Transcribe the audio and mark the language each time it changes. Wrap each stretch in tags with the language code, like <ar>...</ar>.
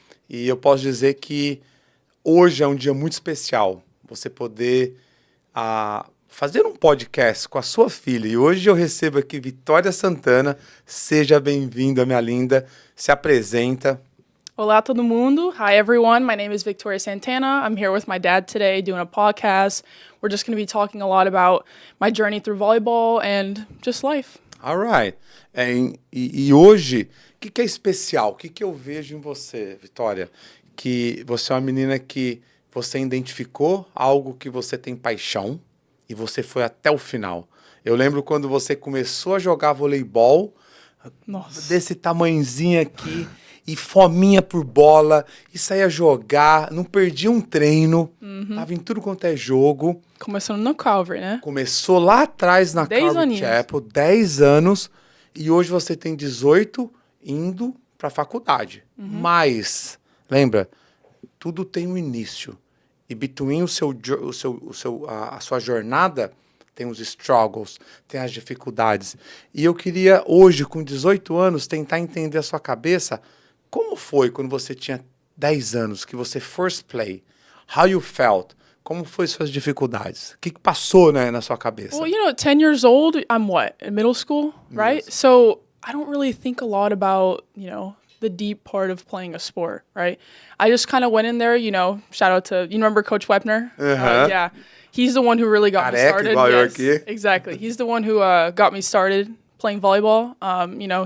<pt>E eu posso dizer que hoje é um dia muito especial, você poder fazer um podcast com a sua filha. E hoje eu recebo aqui Victoria Santana. Seja bem-vinda, minha linda. Se apresenta. Olá, todo mundo.</pt> <en>Hi, everyone. My name is Victoria Santana. I'm here with my dad today doing a podcast. We're just going to be talking a lot about my journey through volleyball and just life. All right.</en> <pt>E hoje, o que é especial? O que eu vejo em você, Victoria? Que você é uma menina que você identificou algo que você tem paixão e você foi até o final. Eu lembro quando você começou a jogar voleibol, Nossa, desse tamanhozinho aqui, e fominha por bola, e saía jogar, não perdia um treino, tava em tudo quanto é jogo. começando no Calvary, né? Começou lá atrás na 10 Calvary aninhos. Chapel, 10 anos, e hoje você tem 18 indo para a faculdade. Mas, lembra, tudo tem um início. E between a sua jornada, tem os struggles, tem as dificuldades. E eu queria hoje, com 18 anos, tentar entender a sua cabeça. Como foi quando você tinha 10 anos, que você</pt> <en>first play? How you felt?</en> <pt>Como foi suas dificuldades? O que passou, né, na sua cabeça?</pt> <en>Well, 10 years old, I'm what? In middle school, right? Yes. So I don't really think a lot about, the deep part of playing a sport, right? I just kind of went in there, shout out to, you remember Coach Wepner? Yeah. He's the one who really got me started. Yes, exactly. He's the one who got me started playing volleyball.</en>